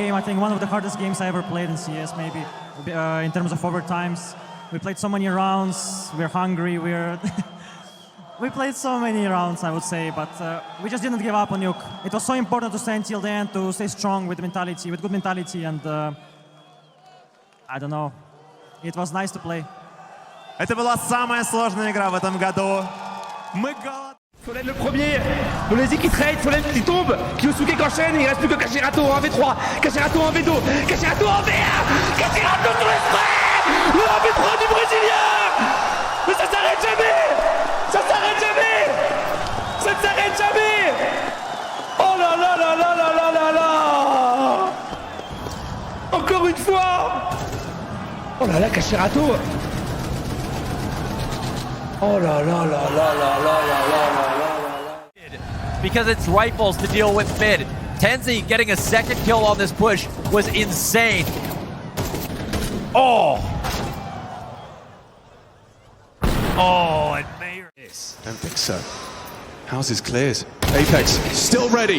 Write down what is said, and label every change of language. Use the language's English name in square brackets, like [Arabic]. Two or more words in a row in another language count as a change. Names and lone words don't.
[English] I think one of the hardest games I ever played in CS, maybe. In terms of overtimes, we played so many rounds. We're hungry. We played so many rounds, I would say, but we just didn't give up on Nuke. It was so important to stay until the end, to stay strong with mentality, with good mentality, and I don't know. It was nice to play. [Russian] Это была самая сложная игра в этом году. Мы голодны. [French] Solène le premier, Monesi qui trade, Solène qui tombe, Kyosuke qui enchaîne, il reste plus que Kashirato en 1v3, Kashirato en 1v2, Kashirato en V1, Kashirato tout exprès, le 1v3 du Brésilien. Mais ça s'arrête jamais, ça s'arrête jamais, ça ne s'arrête jamais. Oh là là là là là là là là. Encore une fois. Oh là là, Kashirato. Oh la la la la la la la la la. [English] Because it's rifles to deal with mid. Tenzi getting a second kill on this push was insane. Oh! Oh, and Mayor. Don't think so. Houses clears. Apex still ready.